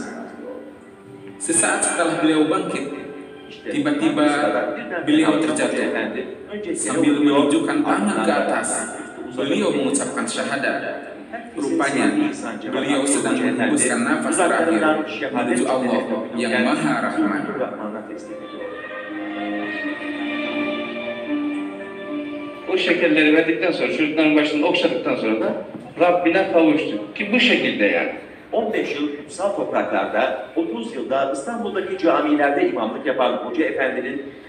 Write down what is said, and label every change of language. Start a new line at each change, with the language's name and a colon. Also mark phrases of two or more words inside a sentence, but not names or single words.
Indonesian: Sesaat setelah beliau bangkit, tiba-tiba beliau terjatuh. Sambil menunjukkan tangan ke atas, beliau mengucapkan syahadat. Rupanya beliau sedang menghembuskan nafas terakhir menuju Allah yang Maha Rahman.
Turkish: O şekerleri verdikten sonra, çocukların başını okşadıktan sonra da Rabbine kavuştu. Ki bu şekilde yani. 15 yıl kutsal topraklarda, 30 yılda İstanbul'daki camilerde imamlık yapan Hoca Efendi'nin